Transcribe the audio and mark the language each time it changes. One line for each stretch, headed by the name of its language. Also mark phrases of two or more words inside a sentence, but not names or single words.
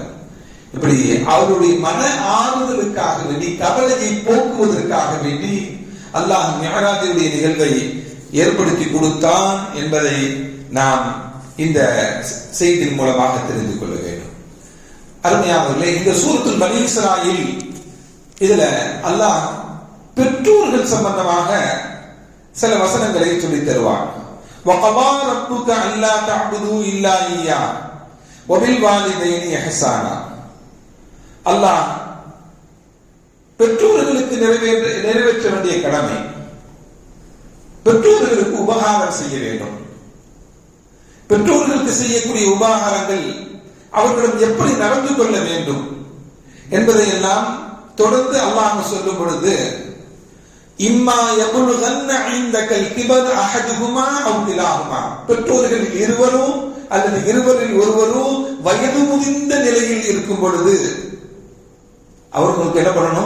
Tamil: இப்படி அவருடைய மன ஆறுதலுக்காக வேண்டி, கவலையை போக்குவதற்காக வேண்டி அல்லாஹ் மிஅராஜுடைய நிகழ்வை ஏற்படுத்தி கொடுத்தான் என்பதை நாம் இந்த செய்தியின் மூலமாக தெரிந்து கொள்ள வேண்டும். அருமையானவர்களே, இந்த சூரத்துல் பனி இஸ்ராயீல் இதுல அல்லாஹ் பெற்றோர்கள் சம்பந்தமாக சில வசனங்களை சொல்லி தருவார்.
Arabic: وَقَضَى رَبُّكَ أَلَّا تَعْبُدُوا إِلَّا إِيَّاهُ وَبِالْوَالِدَيْنِ إِحْسَانًا.
Tamil: அல்லாஹ் பெற்றோர்களுக்கு நிறைவேற்ற வேண்டிய கடமை, பெற்றோர்களுக்கு உபகாரம் செய்ய வேண்டும். பெற்றோர்களுக்கு செய்யக்கூடிய உபகாரங்கள் அவர்களிடம் எப்படி நடந்து கொள்ள வேண்டும் என்பதை எல்லாம் தொடர்ந்து அல்லாஹ் சொல்லும் பொழுது
Arabic: إما يبلغن عندك الكبر أحدهما أو كلاهما,
Tamil: பெற்றோர்கள் இருவரும் அல்லது இருவரில் ஒருவரும் வயது முதிர்ந்த நிலையில் இருக்கும் பொழுது அவர்களுக்கு என்ன பண்ணணும்?